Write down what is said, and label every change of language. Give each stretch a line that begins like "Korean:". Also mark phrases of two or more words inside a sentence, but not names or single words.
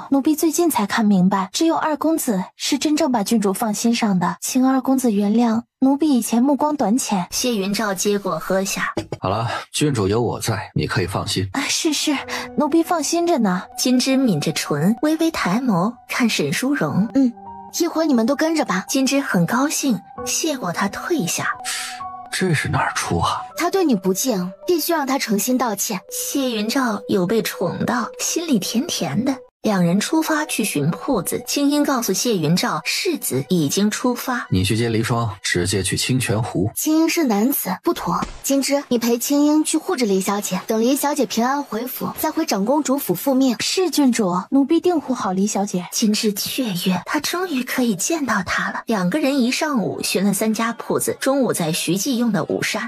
Chinese: 奴婢最近才看明白，只有二公子是真正把郡主放心上的，請二公子原諒奴婢以前目光短淺。謝雲照接過喝下。好了，郡主有我在，你可以放心。是，奴婢放心着呢。金枝抿着唇，微微抬眸看沈淑榮。一會兒你們都跟着吧。金枝很高興，謝過他退下。這是哪兒出啊？他對你不敬，必須讓他誠心道歉。謝雲照有被寵到，心裡甜甜的。兩人出發去尋鋪子，青音告訴謝雲照，世子已經出發。你去接黎霜，直接去清泉湖。青音是男子，不妥。金枝，你陪青音去護着黎小姐，等黎小姐平安回府，再回長公主府復命。是郡主，奴婢定護好黎小姐。金枝雀躍，她終於可以見到她了。兩個人一上午尋了3家鋪子，中午在徐記用的午膳。